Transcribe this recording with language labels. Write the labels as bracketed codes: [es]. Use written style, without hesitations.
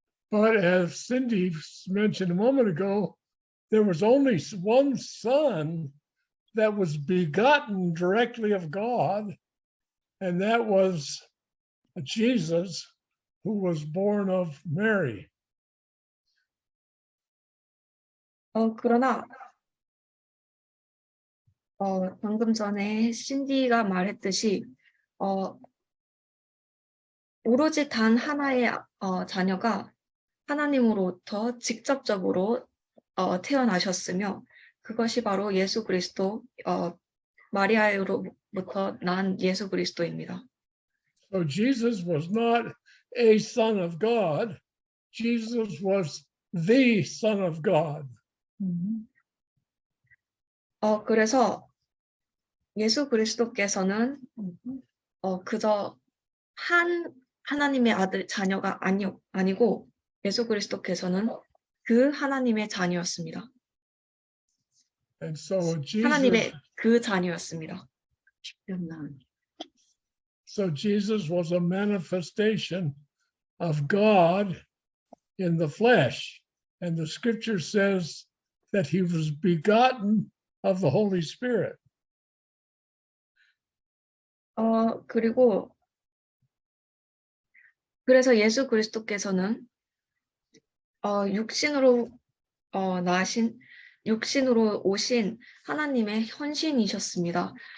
[en] But as Cindy mentioned a moment ago, there was only one son that was begotten directly of God, and that was Jesus, who was born of Mary. [ko] 그러나 방금 전에 신디가 말했듯이 오로지 단 하나의 자녀가 하나님으로부터 직접적으로 태어나셨으며 그것이 바로 예수 그리스도 마리아로부터 난 예수 그리스도입니다. [en] So Jesus was not a son of God. Jesus was the son of God. [ko] 그래서 예수 그리스도께서는 그저 한 하나님의 아들 자녀가 아니고 예수 그리스도께서는 그 하나님의 자녀였습니다. [en] And so Jesus, [ko] 하나님의 그 자녀였습니다. [en] so Jesus was a manifestation of God in the flesh. And the scripture says that he was begotten of the Holy Spirit. [ko] 그리고 그래서 예수 그리스도께서는 육신으로 오신 하나님의 현신이셨습니다.